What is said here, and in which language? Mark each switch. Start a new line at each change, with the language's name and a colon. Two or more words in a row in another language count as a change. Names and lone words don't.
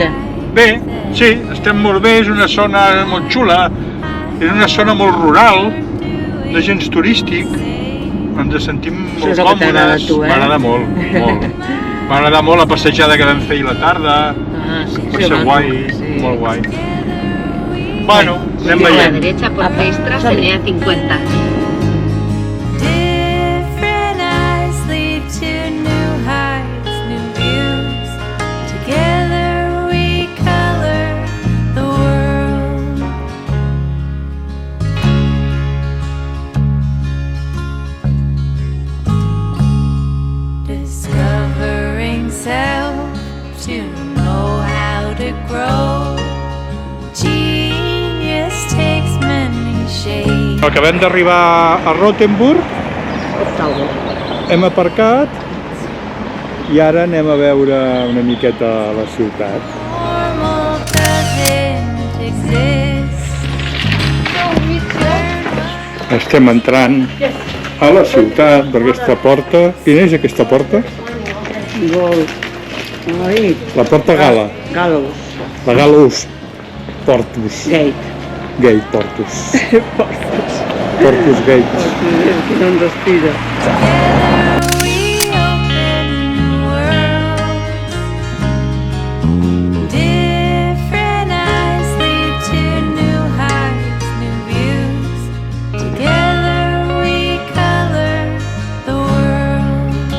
Catalan: Bé, sí, estem molt bé, és una zona molt xula, és una zona molt rural, de gens turístic, ens sentim molt és el que t'agrada a còmodes, tu, eh? m'agrada molt, molt. M'agrada molt la passejada que vam fer ahir a la tarda, Sí, va ser guai, sí. molt guai. Bueno, anem
Spanish: A la
Catalan: veient.
Spanish: derecha por Kreisstraße NEA50.
English: Different eyes lead to new heights, new views. Together we color the world. Discovering self to know how to grow. Genius takes many shapes.
Catalan: Acabem d'arribar a Rothenburg, hem aparcat i ara anem a veure una miqueta la ciutat.
English: Normal doesn't exist.
Catalan: Estem entrant a la ciutat per aquesta porta. Quina és aquesta porta? Gol. Ai, La Porta Gala.
English: Gallows.
Catalan: La Gallows Portus.
English: Gate. Gate Portus. Portus. Portus Gate.
Catalan: Que no em respira.
English: Together we open worlds. Different eyes lead to new heights, new views. Together we color the world.